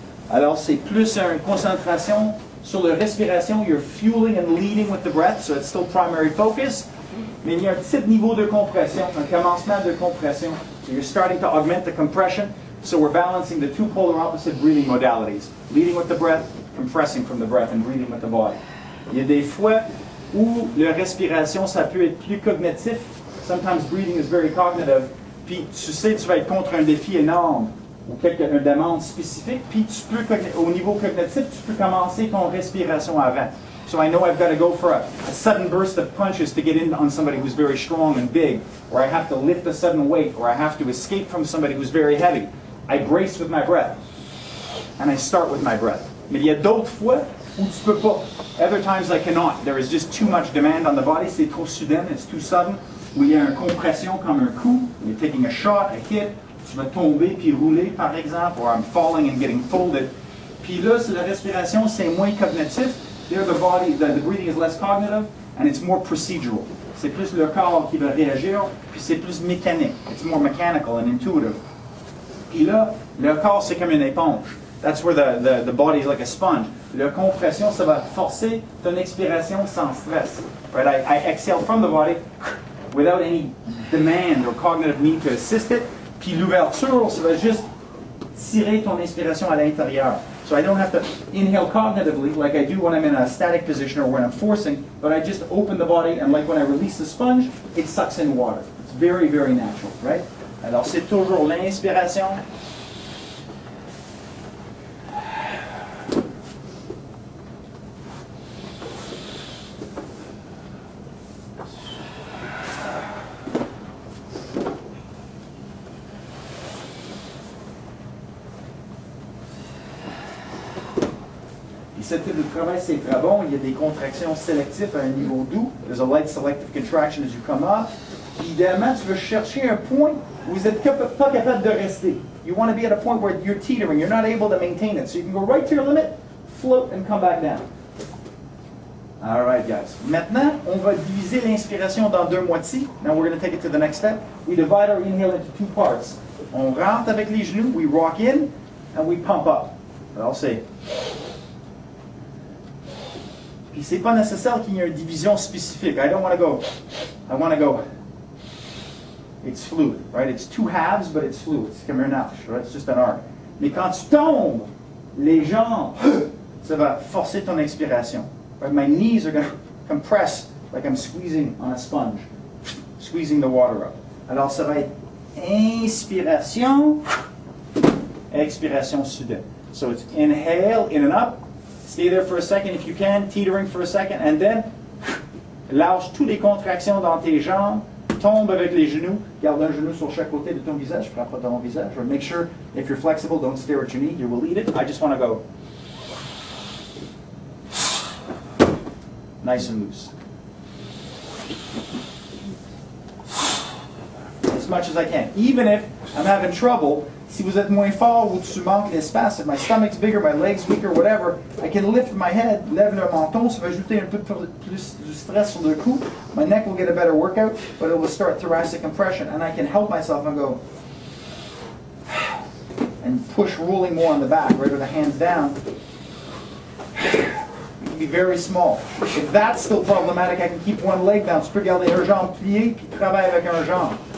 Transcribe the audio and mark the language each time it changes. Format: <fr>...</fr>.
<fr>Alors, c'est plus une concentration sur la respiration.</fr> <en>You're fueling and leading with the breath, so it's still primary focus.</en> <fr>Mais il y a un petit niveau de compression, un commencement de compression.</fr> <en>So you're starting to augment the compression. So we're balancing the two polar opposite breathing modalities. Leading with the breath, compressing from the breath, and breathing with the body.</en> <fr>Il y a des fois où la respiration, ça peut être plus cognitif.</fr> <en>Sometimes breathing is very cognitive.</en> <fr>Puis tu sais, tu vas être contre un défi énorme ou une demande spécifique. Puis tu peux, au niveau cognitif, tu peux commencer ton respiration avant.</fr> <en>So I know I've got to go for a sudden burst of punches to get in on somebody who's very strong and big, or I have to lift a sudden weight, or I have to escape from somebody who's very heavy. I brace with my breath, and I start with my breath.</en> <fr>Mais il y a d'autres fois où tu peux pas.</fr> <en>Other times I cannot. There is just too much demand on the body.</en> <fr>C'est trop soudain,</fr> <en>it's too sudden.</en> <fr>Où il y a une compression comme un coup.</fr> <en>You're taking a shot, a hit.</en> <fr>Tu vas tomber puis rouler, par exemple,</fr> <en>or I'm falling and getting folded.</en> <fr>Puis là, la respiration, c'est moins cognitif.</fr> <en>There the body, the breathing is less cognitive, and it's more procedural.</en> <fr>C'est plus le corps qui va réagir, puis c'est plus mécanique.</fr> <en>It's more mechanical and intuitive.</en> <fr>Puis là, le corps, c'est comme une éponge.</fr> <en>That's where the body is like a sponge.</en> <fr>La compression, ça va forcer ton expiration sans stress.</fr> <en>Right? I exhale from the body without any demand or cognitive need to assist it.</en> <fr>Puis l'ouverture, ça va juste tirer ton inspiration à l'intérieur.</fr> <en>So I don't have to inhale cognitively like I do when I'm in a static position or when I'm forcing, but I just open the body, and like when I release the sponge, it sucks in water. It's very, very natural, right?</en> <fr>Alors c'est toujours l'inspiration. Ce type de travail, c'est très bon. Il y a des contractions sélectives à un niveau doux.</fr> <en>There's a light selective contraction as you come up.</en> <fr>Idéalement, tu veux chercher un point où vous n'êtes pas capable de rester.</fr> <en>You want to be at a point where you're teetering. You're not able to maintain it. So you can go right to your limit, float, and come back down. All right, guys.</en> <fr>Maintenant, on va diviser l'inspiration dans deux moitiés.</fr> <en>Now we're going to take it to the next step. We divide our inhale into two parts.</en> <fr>On rentre avec les genoux,</fr> <en>we rock in, and we pump up.</en> <fr>Alors, c'est... Puis c'est pas nécessaire qu'il y ait une division spécifique.</fr> <en>I don't want to go. I want to go. It's fluid, right? It's two halves, but it's fluid.</en> <fr>C'est comme un arche,</fr> <en>right? It's just an arc.</en> <fr>Mais quand tu tombes, les jambes, ça va forcer ton expiration.</fr> <en>Right? My knees are going to compress like I'm squeezing on a sponge, squeezing the water up.</en> <fr>Alors, ça va être inspiration, expiration soudaine.</fr> <en>So it's inhale, in and up. Stay there for a second if you can, teetering for a second, and then</en> <fr>lâche toutes les contractions dans tes jambes, tombe avec les genoux, garde un genou sur chaque côté de ton visage, frappe pas ton visage.</fr> <en>Or make sure if you're flexible, don't stare at your knee, you will eat it. I just want to go nice and loose. As much as I can. Even if I'm having trouble,</en> <fr>si vous êtes moins fort ou tu manques d'espace,</fr> <en>if my stomach's bigger, my legs weaker, whatever, I can lift my head,</en> <fr>lève le menton, ça va ajouter un peu plus du stress sur le cou.</fr> <en>My neck will get a better workout, but it will start thoracic compression, and I can help myself and go and push rolling more on the back, right, with the hands down. It can be very small. If that's still problematic, I can keep one leg down.</en> <fr>Tu peux garder un jambe plié, puis travailler avec un jambe.</fr>